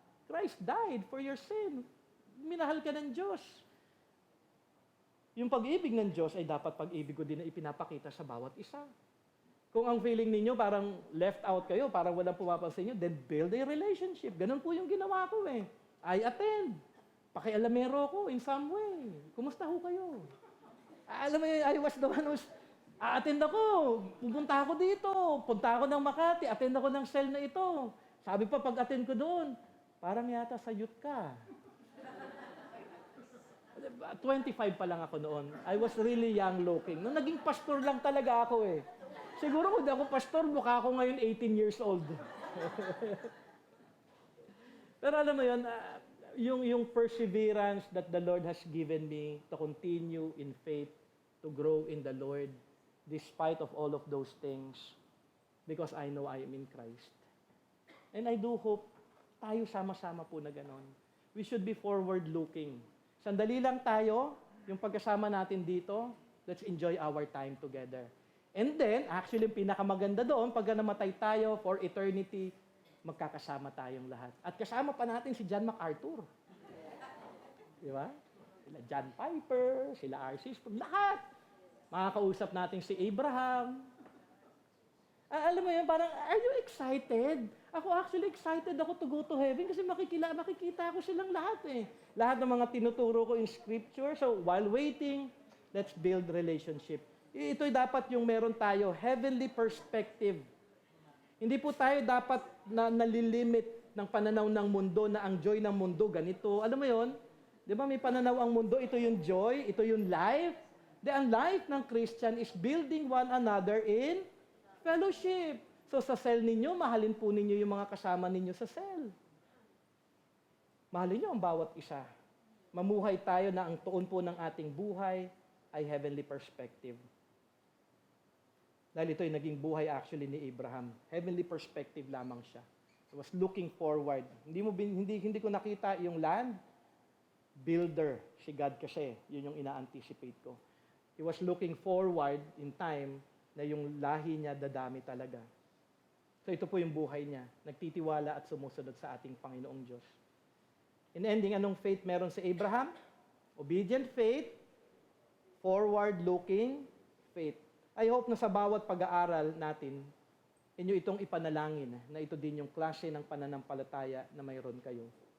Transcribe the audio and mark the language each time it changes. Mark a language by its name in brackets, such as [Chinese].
[English] Christ died for your sin. [Filipino] Minahal ka ng Diyos. Yung pag-ibig ng Diyos ay dapat pag-ibig ko din na ipinapakita sa bawat isa. Kung ang feeling ninyo parang left out kayo, parang walang pumapansin nyo, [English] then build a relationship. [Filipino] Ganun po yung ginawa ko eh. [English] I attend. [Filipino] Pakialamero ko [English] in some way. [Filipino] Kumusta ho kayo? Alam mo, [English] I was the one who's, [Filipino] attend ako, pupunta ako dito, punta ako ng Makati, attend ako ng cell na ito. Sabi pa, pag-attend ko doon, parang yata sa youth ka. 25 pa lang ako noon. [English] I was really young looking. [Filipino] Nung naging pastor lang talaga ako eh. Siguro kung di ako pastor, mukha ako ngayon 18 years old. Pero alam mo yun, yung [English] perseverance that the Lord has given me to continue in faith, to grow in the Lord, despite of all of those things, because I know I am in Christ. And I do hope [Filipino] tayo sama-sama po na ganon. [English] We should be forward-looking. [Filipino] Sandali lang tayo, yung pagkasama natin dito, [English] let's enjoy our time together. [Filipino] And then, actually, yung pinakamaganda doon, pagka namatay tayo [English] for eternity, [Filipino] magkakasama tayong lahat. At kasama pa natin si John MacArthur. Di ba? Sila John Piper, sila R.C. Sproul, lahat. Makakausap natin si Abraham. Alam mo yan, parang, [English] are you excited? [Filipino] Ako actually excited ako [English] to go to heaven [Filipino] kasi makikita ko silang lahat eh. Lahat ng mga tinuturo ko [English] in Scripture. So, while waiting, let's build relationship. [Filipino] Ito'y dapat yung meron tayo, heavenly perspective. Hindi po tayo dapat nalilimit ng pananaw ng mundo na ang joy ng mundo, ganito. Alam mo yon? Di ba may pananaw ang mundo, ito yung joy, ito yung life. [English] Ang life ng Christian is building one another in fellowship. [Filipino] So sa cell ninyo, mahalin po ninyo yung mga kasama ninyo sa cell. Mahalin nyo ang bawat isa. Mamuhay tayo na ang tuon po ng ating buhay ay heavenly perspective. Dahil ito ay naging buhay actually ni Abraham. Heavenly perspective lamang siya. [English] He was looking forward. [Filipino] Hindi ko nakita yung land. Builder, si God kasi. Yun yung ina-anticipate ko. [English] He was looking forward in time [Filipino] na yung lahi niya dadami talaga. So ito po yung buhay niya. Nagtitiwala at sumusunod sa ating Panginoong Diyos. [English] In ending, [Filipino] anong faith meron si Abraham? [English] Obedient faith, forward-looking faith. I hope [Filipino] na sa bawat pag-aaral natin, inyo itong ipanalangin na ito din yung klase ng pananampalataya na mayroon kayo.